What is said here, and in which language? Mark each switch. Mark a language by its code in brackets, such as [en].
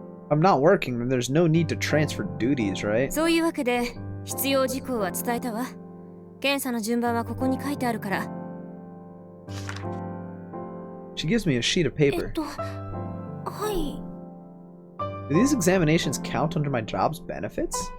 [en] I'm not working, then there's no need to transfer duties, right? [ja] そういうわけで、必要事項は伝えたわ。検査の順番はここに書いてあるから。 [en] She gives me a sheet of paper. [ja] はい。 [en] Do these examinations count under my job's benefits?